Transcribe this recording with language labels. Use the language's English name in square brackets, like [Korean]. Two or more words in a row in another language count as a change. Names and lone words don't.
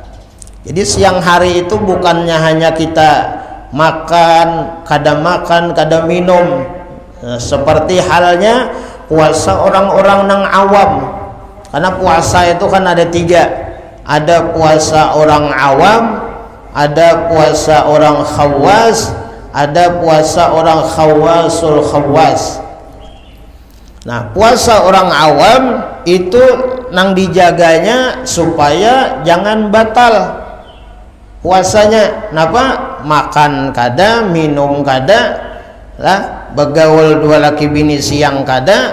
[Indonesian] Jadi siang hari itu bukannya hanya kita makan, kada minum, seperti halnya puasa orang-orang yang awam. Karena puasa itu kan ada 3. Ada puasa orang awam, ada puasa orang khawas, ada puasa orang [Arabic] khawasul khawas. [Indonesian] Nah, puasa orang awam itu nang dijaganya supaya jangan batal puasanya. Kenapa? [Banjar] Makan kada, minum kada, begaul dua laki bini siang kada.